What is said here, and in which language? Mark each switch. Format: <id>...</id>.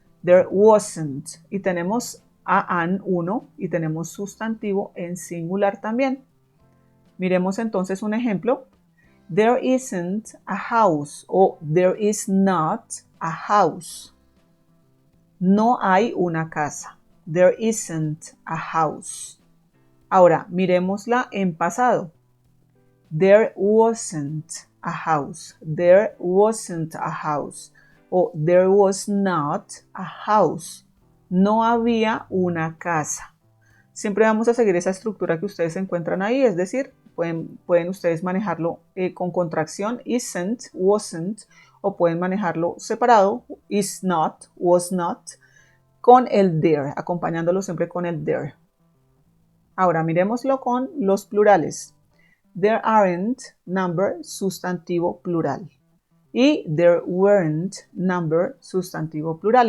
<en>There wasn't,</en> <es>y tenemos a, an, uno, y tenemos sustantivo en singular también. Miremos entonces un ejemplo.</es> <en>There isn't a house, o there is not a house.</en> <es>No hay una casa.</es> <en>There isn't a house.</en> <es>Ahora, miremosla en pasado.</es> <en>There wasn't a house. There wasn't a house. O there was not a house.</en> <es>No había una casa. Siempre vamos a seguir esa estructura que ustedes encuentran ahí, es decir, pueden ustedes manejarlo con contracción, isn't, wasn't, o pueden manejarlo separado, is not, was not, con el there, acompañándolo siempre con el there. Ahora miremoslo con los plurales.</es> <en>There aren't, number,</en> <es>sustantivo plural.</es> <en>Y there weren't, number,</en> <es>sustantivo plural.</es>